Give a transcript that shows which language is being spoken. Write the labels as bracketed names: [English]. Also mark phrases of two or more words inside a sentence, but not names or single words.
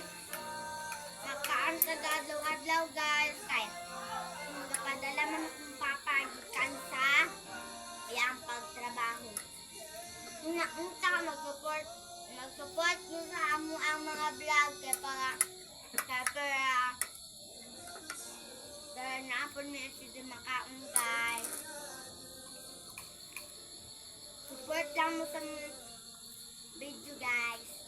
[Cebuano] nakaan sa adlaw-adlaw guys kay napadala man akong papa gikan sa iyang pagtrabaho. Unta mag-support nyo sa amo ang mga vlog kay para na po mi si makaon guys. Support lang mo sa video guys.